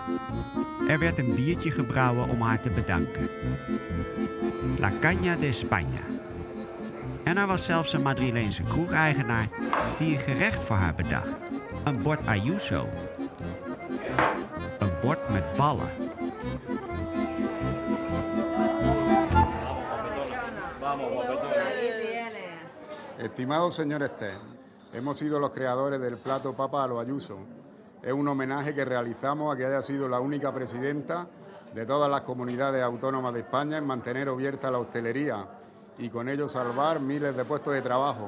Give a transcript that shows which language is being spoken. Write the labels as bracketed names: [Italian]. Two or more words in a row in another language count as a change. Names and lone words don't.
[Dutch] Er werd een biertje gebrouwen om haar te bedanken. La Caña de España. En er was zelfs een Madrileense kroegeigenaar die een gerecht voor haar bedacht. Een bord Ayuso. Een bord met ballen. [Spanish] Estimado señor Estés, hemos sido los creadores del plato papa a lo Ayuso. Es un homenaje que realizamos a que haya sido la única presidenta de todas las comunidades autónomas de España en mantener abierta la hostelería y con ello salvar miles de puestos de trabajo.